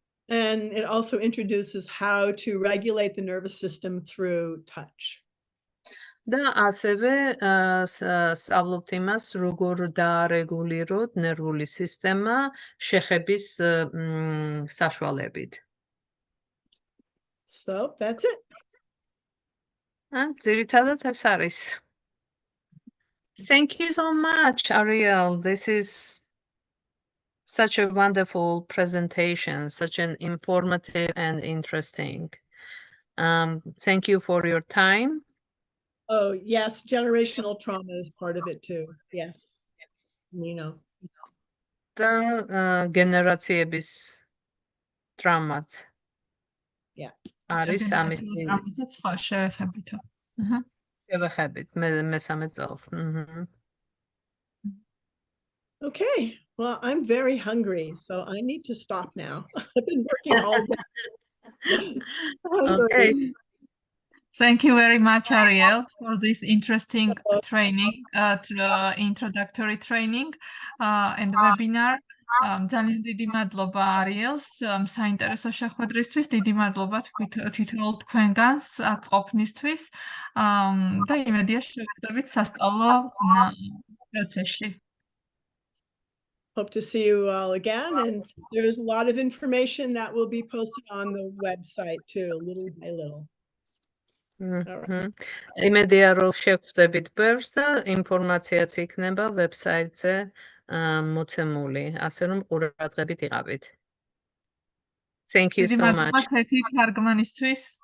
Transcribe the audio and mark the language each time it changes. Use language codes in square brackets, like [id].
[en] And it also introduces how to regulate the nervous system through touch. [ka] და ასევე სწავლობთ იმას, როგორ დაარეგულიროთ ნერვული სისტემა შეხების საშუალებით. [en] So that's it. [ka] ძირითადად ეს არის. [en] Thank you so much, Ariel. This is such a wonderful presentation, such an informative and interesting. Thank you for your time. Oh, yes, generational trauma is part of it too. Yes. [ka] და გენერაციების ტრამაც. [en] Yeah. [ka] არის ამის ტრამაზეც ხო შევეხებითო. შევეხებით მესამე წელს. [en] Okay, well, I'm very hungry, so I need to stop now. I've been working all day. Okay. Thank you very much, Ariel, for this interesting training, introductory training and webinar. [ka] ძალიან დიდი მადლობა Ariel's საინტერესო შეხვედრისთვის, დიდი მადლობა თითოეულ თქვენგანს აქ ყოფნისთვის და იმედია შევხვდებით სასწავლო პროცესში. [en] Hope to see you all again, and there's a lot of information that will be posted on the website too, little by little. [ka] იმედია რომ შევხვდებით ბევრს და ინფორმაციაც იქნება ვებსაიტზე მოცემული, ასე რომ ყურადღებით იყავით. [en] Thank you so much. [ka] დიდი მადლობა ქეთი თარგმანისთვის.